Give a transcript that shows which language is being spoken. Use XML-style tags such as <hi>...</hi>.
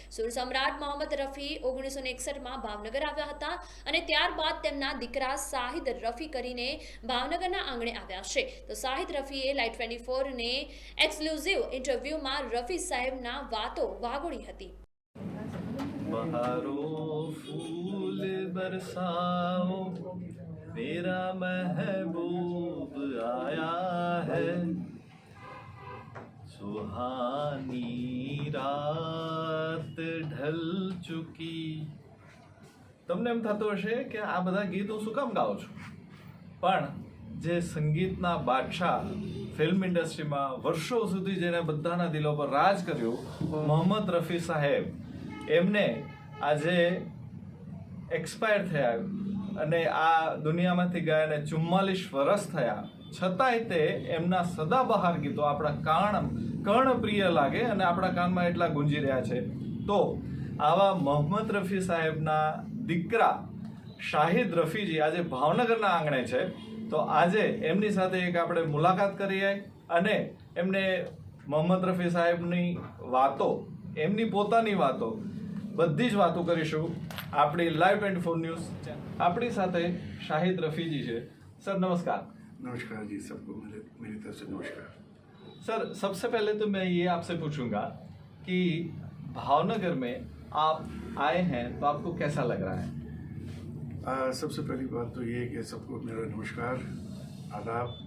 <gu>સુર સમ્રાટ મોહમ્મદ રફી 1961માં ભાવનગર આવ્યા હતા અને ત્યારબાદ તેમના દીકરા શાહિદ રફી કરીને ભાવનગરના આંગણે આવ્યા છે। તો શાહિદ રફીએ લાઈવ 24ને એક્સક્લુઝિવ ઇન્ટરવ્યુમાં રફી સાહેબના વાતો વાગોળી હતી।</gu> <hi>बहारों फूल बरसाओ, मेरा महबूब आया है, सुहानी रात ढल चुकी।</hi> <gu>તમને એમ થતું હશે કે આ બધા ગીત હું શું કામ ગાઉં છું, પણ જે સંગીતના બાદશાહ ફિલ્મ ઇન્ડસ્ટ્રીમાં વર્ષો સુધી જેને બધાના દિલો પર રાજ કર્યું મોહમ્મદ રફી સાહેબ, એમને આજે એક્સપાયર થયા અને આ દુનિયામાંથી ગયાને 44 વર્ષ થયા, છતાંય તે એમના સદાબહાર ગીતો આપણા કર્ણપ્રિય લાગે અને આપણા કાનમાં એટલા ગુંજી રહ્યા છે। તો આવા મોહમ્મદ રફી સાહેબના દીકરા શાહિદ રફીજી આજે ભાવનગરના આંગણે છે। તો આજે એમની સાથે એક આપણે મુલાકાત કરીએ અને એમને મોહમ્મદ રફી સાહેબની વાતો, એમની પોતાની વાતો, બધી જ વાતો કરીશું આપણી લાઈવ 24 ન્યૂઝ। આપણી સાથે શાહિદ રફीजी છે।</gu> <hi>सर नमस्कार। नमस्कार जी, सबको मेरी तरफ से नमस्कार। सर सबसे पहले तो मैं ये आपसे पूछूंगा कि भावनगर में आप आए हैं तो आपको कैसा लग रहा है? सबसे पहली बात तो ये है कि सबको मेरा नमस्कार, आदाब।</hi>